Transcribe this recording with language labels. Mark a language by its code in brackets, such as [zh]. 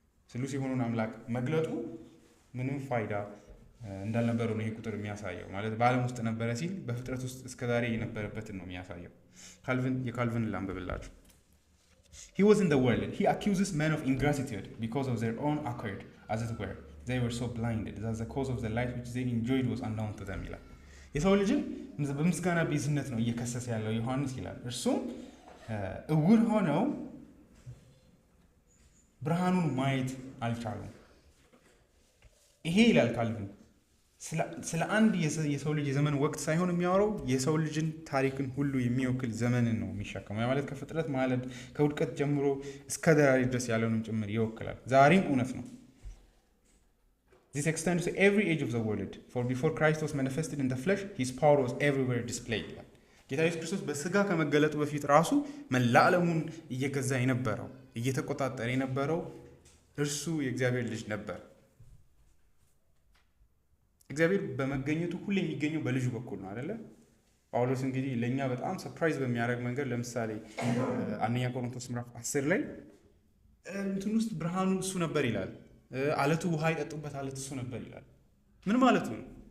[am] ስሉስ የሆኑን አምላክ መግለጡ ምንም ፋይዳ እንዳልነበረው ነው ይሄ ቁጥር የሚያሳየው። ማለት በዓለም ውስጥ ነበረ ሲል በፍጥረት ውስጥ እስከዛሬ የነበረበትን ነው የሚያሳየው። የካልቪን ላንብብላችሁ። [en] He was in the world. He accuses men of ingratitude because of their own accord, as it were. They were so blinded that the cause of the light which they enjoyed was unknown to them [am] ይላል። የሰው ልጅን በምስጋና ቢዝነት ነው እየከሰሰ ያለው ዮሐንስ ይላል። እርሱም እውር ሆነው ብርሃኑን ማየት አልቻሉም። ይሄ ይላል ካልቪን ስለ አንድ የሰው ልጅ የዘመን ወቅት ሳይሆን የሚያወራው የሰው ልጅን ታሪክን ሁሉ የሚወክል ዘመንን ነው የሚሸከመው። ማለት ከፍጥረት ማለት ከውድቀት ጀምሮ እስከ ዛሬ ድረስ ያለውንም ጭምር ይወክላል። ዛሬም እውነት ነው። [en] This extends to every age of the world. For before Christ was manifested in the flesh, his power was everywhere displayed. [am] ጌታ ኢየሱስ ክርስቶስ በስጋ ከመገለጡ በፊት ራሱ መላ ዓለሙን እየገዛ የነበረው እየተቆጣጠረ የነበረው እርሱ የእግዚአብሔር ልጅ ነበር። እግዚአብሔር በመገኘቱ ሁሌ የሚገኘው በልጁ በኩል ነው አይደለ? ጳውሎስ እንግዲህ ለኛ በጣም ሰርፕራይዝ በሚያደርግ መንገድ ለምሳሌ አንደኛ ቆሮንቶስ ምዕራፍ 10 ላይ እንትን ውስጥ ብርሃኑ እሱ ነበር ይላል። አለቱ ውሃ ይጠጡበት አለት እሱ ነበር ይላል። ምን ማለቱ ነው?